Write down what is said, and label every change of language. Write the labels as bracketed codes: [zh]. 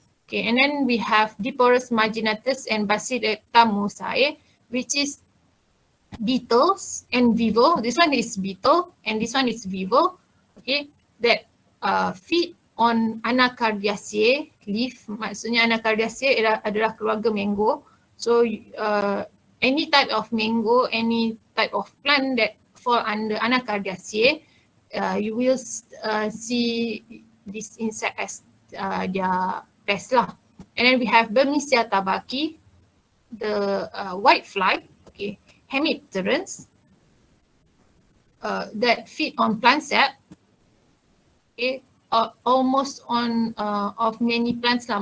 [en] Okay, and then we have Diporus marginatus and Basilicta musae, which is beetles and vivo. This one is beetle and this one is vivo. Okay, that feed on Anacardiaceae leaf. [ms] Maksudnya Anacardiaceae adalah keluarga mango. [en] So any type of mango, any type of plant that fall under Anacardiaceae, you will see this insect as their pest lah. And then we have Bermesia tabaki, the white fly, okay, Hemipterans, that feed on plant sap, okay, almost on of many plants lah.